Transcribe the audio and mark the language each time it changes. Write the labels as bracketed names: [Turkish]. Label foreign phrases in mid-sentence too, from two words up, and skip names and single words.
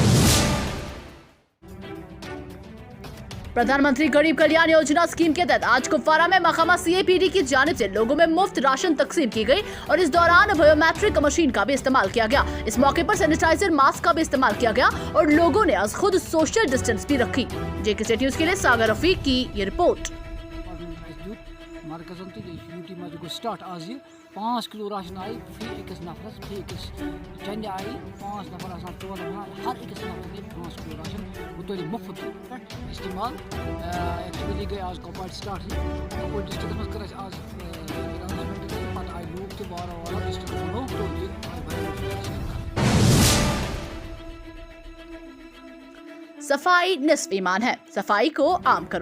[Urdu] پردھان منتری غریب کلیان یوجنا اسکیم کے تحت آج کپواڑہ میں مکامہ CAPD کی جانب سے لوگوں میں مفت راشن تقسیم کی گئی اور اس دوران [English] biometric machine [Urdu] کا بھی استعمال کیا گیا. اس موقع پر سینیٹائزر ماسک کا بھی استعمال کیا گیا اور لوگوں نے آج خود [English] social distance [Urdu] بھی رکھی. JKCT نیوز کے لیے ساگر رفیق کی یہ رپورٹ. [Kashmiri] 5 किलो राशन आई फी अकिस नफरस फी अकिस चंद आई 5 नफर आसान 4 नफर हर अकिस नफर 5 किलो राशन वो मुफ्त इस्तेमाल एक्टिविटी गई आज कोपार स्टार्ट कोपार डिस्ट्रिक्ट में कर आज अनाउंसमेंट पता आई लोग तो वाला डिस्ट्रिक्ट में तो [Urdu] صفائی نصف ایمان ہے، صفائی کو عام کرو.